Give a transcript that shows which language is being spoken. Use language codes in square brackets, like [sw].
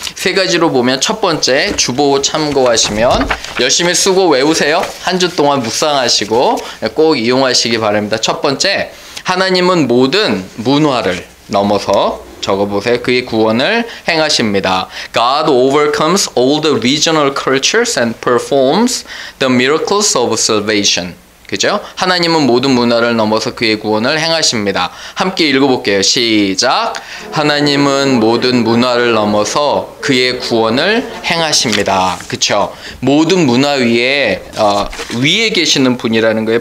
[ko] 세 가지로 보면 첫 번째, 주보 참고하시면 열심히 쓰고 외우세요. 한 주 동안 묵상하시고 꼭 이용하시기 바랍니다. 첫 번째, 하나님은 모든 문화를 넘어서 적어보세요. 그의 구원을 행하십니다. [en] God overcomes all the regional cultures and performs the miracles of salvation. [ko] 그죠? 하나님은 모든 문화를 넘어서 그의 구원을 행하십니다. 함께 읽어볼게요. 시작. 하나님은 모든 문화를 넘어서 그의 구원을 행하십니다. 그쵸? 모든 문화 위에 계시는 분이라는 거예요.